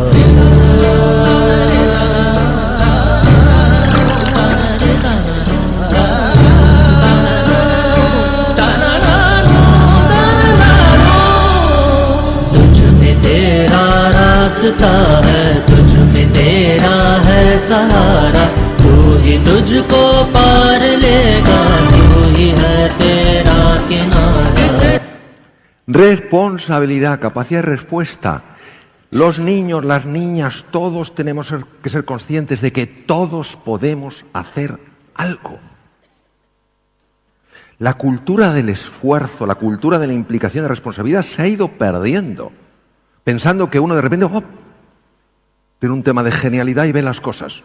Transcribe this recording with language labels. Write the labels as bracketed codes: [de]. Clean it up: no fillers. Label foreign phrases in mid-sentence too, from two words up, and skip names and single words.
[hi] तुझ में तेरा रास्ता है, तुझ में तेरा है सहारा, तू ही तुझको पार लेगा, तू ही है तेरा किनारा। [es] Responsabilidad, capacidad de respuesta. Los niños, las niñas, todos tenemos que ser conscientes de que todos podemos hacer algo. La cultura del esfuerzo, la cultura de la implicación de responsabilidad se ha ido perdiendo, pensando que uno de repente tiene un tema de genialidad y ve las cosas.